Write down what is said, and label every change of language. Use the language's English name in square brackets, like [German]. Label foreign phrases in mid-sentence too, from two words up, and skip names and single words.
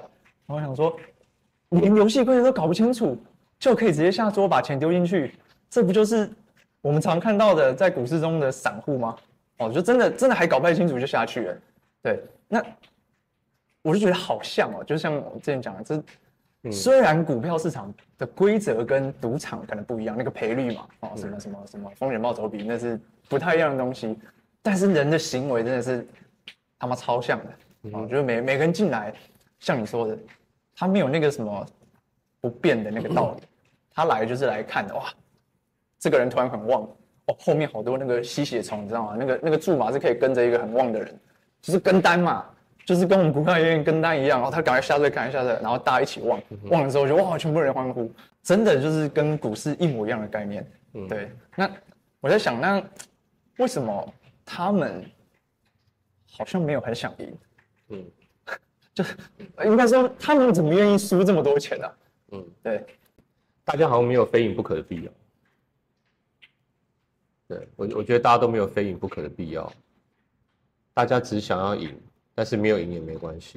[Chinese] 然後我想說，你連遊戲規則都搞不清楚，就可以直接下桌把錢丟進去，這不就是我們常看到的在股市中的散戶嗎？就真的還搞不太清楚就下去了。對，那我就覺得好像就像我之前講的，雖然股票市場的規則跟賭場可能不一樣，那個賠率嘛，什麼風險報酬比，那是不太一樣的東西，但是人的行為真的是。他媽超像的，我覺得每個人進來，像你說的，他沒有那個什麼不變的那個道理，他來就是來看的。哇，這個人突然很旺，後面好多那個吸血蟲，你知道嗎？那個注碼是可以跟着一個很旺的人，就是跟單嘛，就是跟我們股票有點跟單一樣，然後他趕快下隊，然後大家一起旺，旺了之後就哇，全部人歡呼，真的就是跟股市一模一樣的概念。對，那我在想，那為什麼他們？好像沒有很想贏，就是應該說他們怎麼願意輸這麼多錢啊？對，大家好像沒有非贏不可的必要。對，我覺得大家都沒有非贏不可的必要，大家只想要贏，但是沒有贏也沒關係。